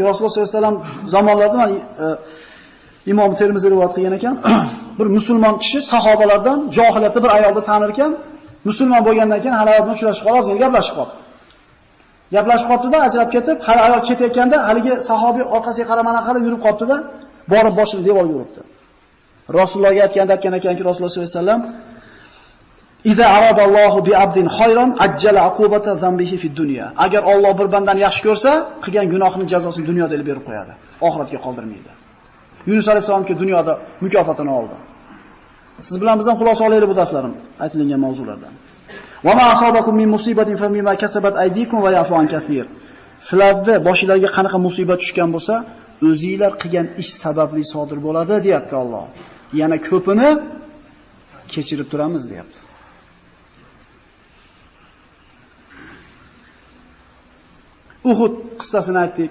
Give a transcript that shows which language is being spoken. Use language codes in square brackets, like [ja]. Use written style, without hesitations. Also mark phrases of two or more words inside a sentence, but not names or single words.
[uz] Rasululloh [ar] صلى الله عليه وسلم [uz] zamonlarida mana Imom Termiziy rivoyat qilgan ekan, bir musulmon kishi sahobalardan johiliyatda bir ayolni tanir ekan, musulmon bo'lgandan keyin hali ayol bilan uchrashib qolib, o'zini gaplashib qoldi. Gaplashib qoldi-da, ajrab ketib, hali ayol ketayotganda haligi sahobiy orqasiga qaramana qilib yurib qoldi-da, borib boshini devorga uribdi. Rasulullohga aytgan ekanki, [ar] رسول الله صلى الله عليه وسلم إذا أراد الله بعبد خيرا عجل عقوبة ذنبه في الدنيا." [uz] Agar Alloh bir bandani yaxshi ko'rsa, qilgan gunohining jazosini dunyoda ilib berib qo'yadi. Oxiratga qoldirmaydi. Yunus alayhisolamga dunyoda mukofotini oldi. Siz bilan biz ham xulosa olaylik bu darslarim aytilgan mavzulardan. [ar] وما أصابكم من مصيبة فبما كسبت أيديكم ويعفو عن كثير. [uz] Sizlarda boshingizga qanaqa musibat tushgan bo'lsa, o'zingizlar qilgan ish sababli sodir bo'ladi, deyapti Alloh. Yana ko'pini kechirib turamiz, deyapti. Uhud qissasini aytdik.